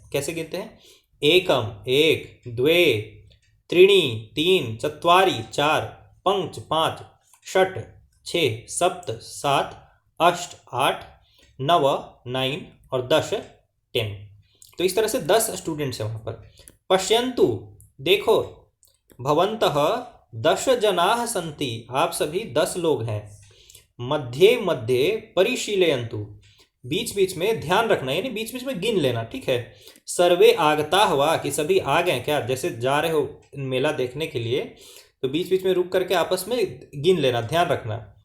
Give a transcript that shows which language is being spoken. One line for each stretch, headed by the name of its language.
Hindi: कैसे गिनते हैं,
Sanskrit: एकम, एक, द्वे, त्रीणि, 3, चत्वारि, 4, पंच, 5, षट, 6, सप्त, 7, अष्ट, 8, 9, 9 और 10, 10।
Hindi: तो इस तरह से 10 स्टूडेंट्स हैं वहाँ पर।
Sanskrit: पश्यन्तु,
Hindi: देखो,
Sanskrit: भवन्तः 10 जनाः सन्ति,
Hindi: आप सभी 10 लोग हैं।
Sanskrit: मध्ये मध्ये परिशीलयन्तु,
Hindi: बीच बीच में ध्यान रखना, यानी बीच बीच में गिन लेना, ठीक है।
Sanskrit: सर्वे आगता
Hindi: हुआ, कि सभी आ गए क्या, जैसे जा रहे हो मेला देखने के लिए तो बीच बीच में रुक करके आपस में गिन लेना, ध्यान रखना।